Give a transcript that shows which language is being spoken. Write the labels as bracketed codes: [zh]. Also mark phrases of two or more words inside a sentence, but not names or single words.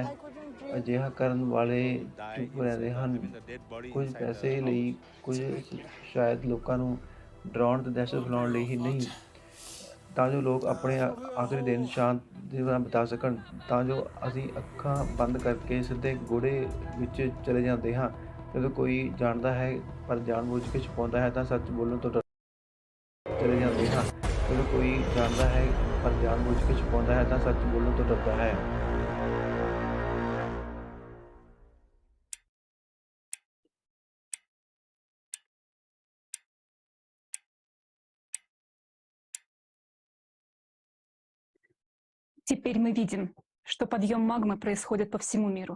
[pa] ਅਜਿਹਾ ਕਰਨ ਵਾਲੇ ਚੁੱਪ ਰਹਿੰਦੇ ਹਨ, ਕੁਝ ਪੈਸੇ ਲਈ, ਕੁਝ ਸ਼ਾਇਦ ਲੋਕਾਂ ਨੂੰ ਡਰਾਉਣ ਤੇ ਦਹਿਸ਼ਤ ਫੈਲਾਉਣ ਲਈ ਹੀ ਨਹੀਂ, ਤਾਂ ਜੋ ਲੋਕ ਆਪਣੇ ਆਖਰੀ ਦਿਨ ਸ਼ਾਂਤੀ ਨਾਲ ਬਿਤਾ ਸਕਣ, ਤਾਂ ਜੋ ਅਸੀਂ ਅੱਖਾਂ ਬੰਦ ਕਰਕੇ ਸਿੱਧੇ ਗੋੜੇ ਵਿੱਚ ਚਲੇ ਜਾਂਦੇ ਹਾਂ। ਜਦੋਂ ਕੋਈ ਜਾਣਦਾ ਹੈ ਪਰ ਜਾਣਬੁੱਝ ਕੇ ਛੁਪਾਉਂਦਾ ਹੈ ਤਾਂ ਸੱਚ ਬੋਲਣ ਤੋਂ ਡਰਦਾ ਹੈ। [ru] Теперь мы видим, что подъем магмы происходит по всему миру.